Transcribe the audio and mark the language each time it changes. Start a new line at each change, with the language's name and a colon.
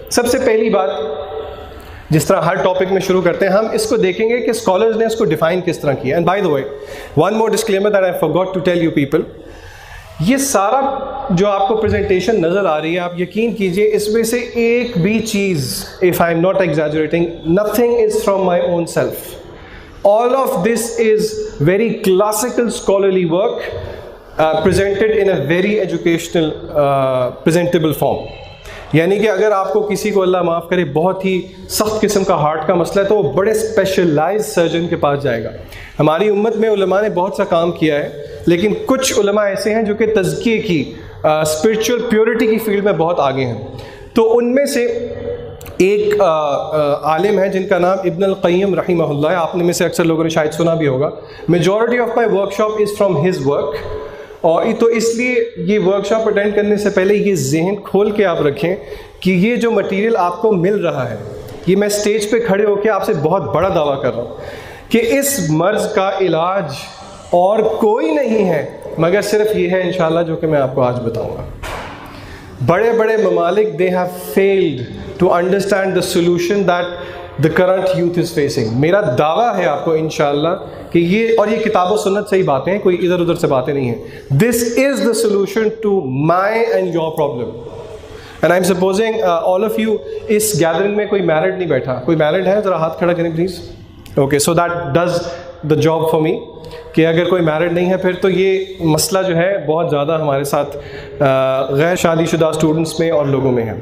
Urdu: سب سے پہلی بات، جس طرح ہر ٹاپک میں شروع کرتے ہیں ہم اس کو دیکھیں گے کہ اسکالرز نے اس کو ڈیفائن کس طرح کیا.
English: and by the way one more disclaimer that I forgot to tell you people,
Urdu: یہ سارا جو آپ کو پریزنٹیشن نظر آ رہی ہے آپ یقین کیجئے اس میں سے ایک بھی چیز،
English: if I am not exaggerating, nothing is from my own self. All of this is very classical scholarly work presented in a very educational presentable form.
Urdu: یعنی کہ اگر آپ کو کسی کو اللہ معاف کرے بہت ہی سخت قسم کا ہارٹ کا مسئلہ ہے تو وہ بڑے اسپیشلائز سرجن کے پاس جائے گا. ہماری امت میں علماء نے بہت سا کام کیا ہے، لیکن کچھ علماء ایسے ہیں جو کہ تزکیے کی، اسپرچول پیورٹی کی فیلڈ میں بہت آگے ہیں. تو ان میں سے ایک عالم ہے جن کا نام ابن القیم رحمہ اللہ ہے. آپ نے میں سے اکثر لوگوں نے شاید سنا بھی ہوگا.
English: Majority of my workshop is from his work.
Urdu: اور تو اس لیے یہ ورک شاپ اٹینڈ کرنے سے پہلے یہ ذہن کھول کے آپ رکھیں کہ یہ جو مٹیریل آپ کو مل رہا ہے، یہ میں اسٹیج پہ کھڑے ہو کے آپ سے بہت بڑا دعویٰ کر رہا ہوں کہ اس مرض کا علاج اور کوئی نہیں ہے مگر صرف یہ ہے انشاءاللہ جو کہ میں آپ کو آج بتاؤں گا. بڑے بڑے ممالک
English: they have failed to understand the solution that the current youth is facing.
Urdu: میرا دعویٰ ہے آپ کو انشاءاللہ کہ یہ، اور یہ کتاب و سنت سے ہی باتیں ہیں، کوئی ادھر ادھر سے باتیں نہیں ہیں.
English: This is the solution to my and your problem. And I'm supposing all of you
Urdu: اس gathering میں کوئی میرڈ نہیں بیٹھا. کوئی میرڈ ہے؟ ذرا ہاتھ کھڑا کریں please. Okay,
English: so that does the job for me
Urdu: کہ اگر کوئی میرڈ نہیں ہے پھر تو یہ مسئلہ جو ہے بہت زیادہ ہمارے ساتھ غیر شادی شدہ اسٹوڈنٹس میں اور لوگوں میں ہے.